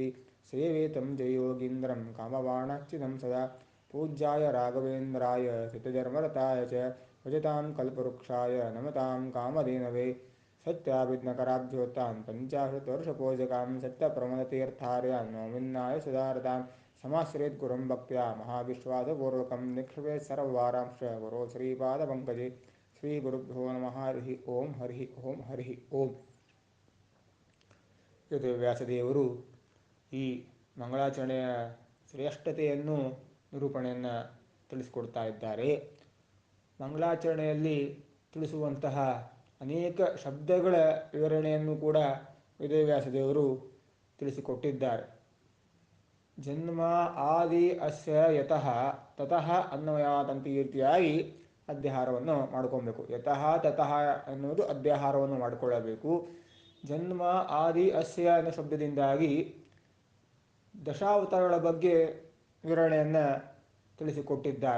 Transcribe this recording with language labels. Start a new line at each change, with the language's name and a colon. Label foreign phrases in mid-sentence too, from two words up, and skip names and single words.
Sanskrit: सेवेतं जययोगीन्द्रं कामबाणाच्युतं सदा पूज्याय राघवेन्द्राय सिद्धधर्मरताय च भजतां कल्पवृक्षाय नमतां कामधेनवे सत्याभिज्ञकराब्जोत्तान् पञ्चाशत्वर्षपूजकान् सत्यप्रमदतीर्थार्यान् नौमिन्नाय सुधारतान् समाश्रयेत् गुरुं भक्त्या महाविश्वासपूर्वकं निक्षिपेत् सर्ववारांश्च गुरो श्रीपादपङ्कजे ಶ್ರೀಗುರುಭ್ಯೋ ನಮಃ. ಹರಿ ಓಂ. ಹರಿ ಓಂ. ಹರಿ ಓಂ.
Kannada: ಇದು ವ್ಯಾಸದೇವರು ಈ ಮಂಗಳಾಚರಣೆಯ ಶ್ರೇಷ್ಠತೆಯನ್ನು ನಿರೂಪಣೆಯನ್ನು ತಿಳಿಸಿಕೊಡ್ತಾ ಇದ್ದಾರೆ. ಮಂಗಳಾಚರಣೆಯಲ್ಲಿ ತಿಳಿಸುವಂತಹ ಅನೇಕ ಶಬ್ದಗಳ ವಿವರಣೆಯನ್ನು ಕೂಡ ವೇದವ್ಯಾಸದೇವರು ತಿಳಿಸಿಕೊಟ್ಟಿದ್ದಾರೆ.
Sanskrit: ಜನ್ಮ ಆದಿ ಅಸ್ಯ ಯತಃ ತತಃ ಅನ್ವಯಾತ್
Kannada: ಅಂತ ಈ ರೀತಿಯಾಗಿ ಅಧ್ಯಾಹಾರವನ್ನು ಮಾಡ್ಕೊಬೇಕು.
Sanskrit: ಯತಃ ತತಃ
Kannada: ಎನ್ನುವುದು ಅಧ್ಯಾಹಾರವನ್ನು ಮಾಡಿಕೊಳ್ಳಬೇಕು.
Sanskrit: ಜನ್ಮ ಆದಿ ಅಸ್ಯ
Kannada: ಅನ್ನೋ ಶಬ್ದದಿಂದಾಗಿ ದಶಾವತಾರಗಳ ಬಗ್ಗೆ ವಿವರಣೆಯನ್ನು ತಿಳಿಸಿಕೊಟ್ಟಿದ್ದಾರೆ.